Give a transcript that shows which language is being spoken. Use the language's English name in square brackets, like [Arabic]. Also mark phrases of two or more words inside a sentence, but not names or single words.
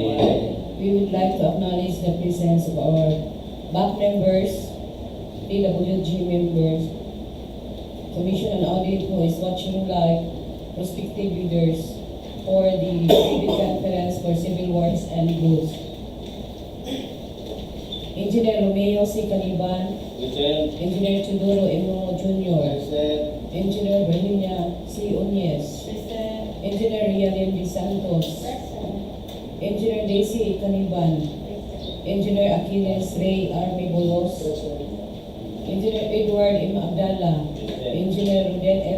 [English] We would like to acknowledge the presence of our BAC members, DPWH members, Commission on Audit who is watching live, prospective bidders for the bid conference for civil works and goods. Engineer Romeo C. Caniban, Engineer Tudoro Emungo Jr., Engineer Virginia C. Uñez, Engineer Rialin D. Santos, Engineer Daisy Caniban, Engineer Achilles Ray R. Bolos, Engineer Edward M. Abdallah, Engineer Rudel F.